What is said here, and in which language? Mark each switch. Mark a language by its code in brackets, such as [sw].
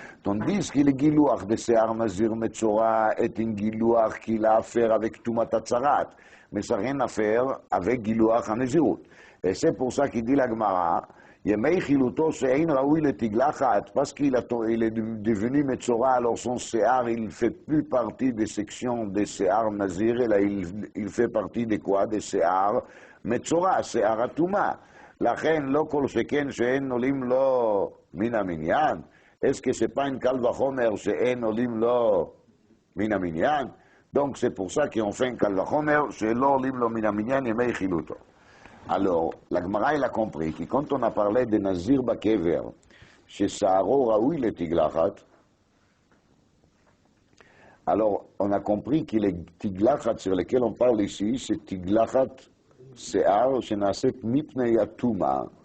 [fr] Tandis que le Gilouach de Sehar Nazir Metzora est un Gilouach qui a à faire avec Tumat Hatzarat, mais ça n'a rien à faire avec Gilouach Nezirut. Et c'est pour ça qu'il dit la Gemara, Yemei Chiluto She'ein Raoui le Tiglachat, parce qu'il est devenu Metzora, alors son Sehar, il ne fait plus partie des sections des Sehar Nazir, et là il fait partie de quoi? Des Sehar Metzora, Sehar Atuma. [he] לכן לא כל שכן שאין עולים לו מן המניין, [fr] est-ce que c'est pas une [he] קל וחומר שאין עולים לו מן המניין? [fr] Donc c'est pour ça qu'on fait un קל וחומר [he] שלא עולים לו מן המניין ימי חילותו. [fr] Alors, la Gemara elle a compris que quand on a parlé de Nazir Bakever, chez Saharo Raoui le Tiglachat, alors on a compris que les Tiglachat sur lesquels on parle ici, c'est Tiglachat Sehar [he] שנעשית מפני הטומאה.